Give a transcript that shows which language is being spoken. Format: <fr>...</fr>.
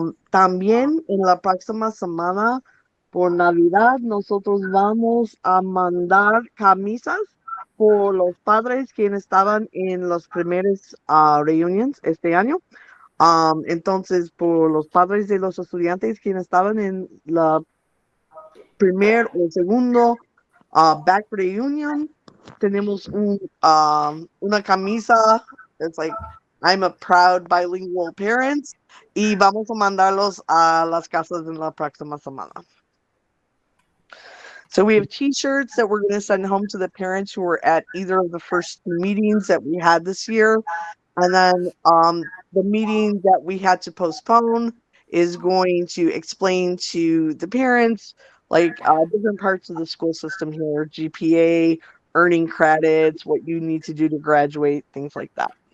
<es>También en la próxima semana, por Navidad, nosotros vamos a mandar camisas por los padres quienes estaban en los primeros reunions este año. Entonces, por los padres de los estudiantes quienes estaban en la primer o segundo back reunion, tenemos una camisa.</es> <en>It's like, I'm a proud bilingual parent.</en> <es>Y vamos a mandarlos a las casas en la próxima semana.</es> <en>So we have t-shirts that we're going to send home to the parents who were at either of the first meetings that we had this year. And then the meeting that we had to postpone is going to explain to the parents like different parts of the school system here, GPA, earning credits, what you need to do to graduate, things like that.</en>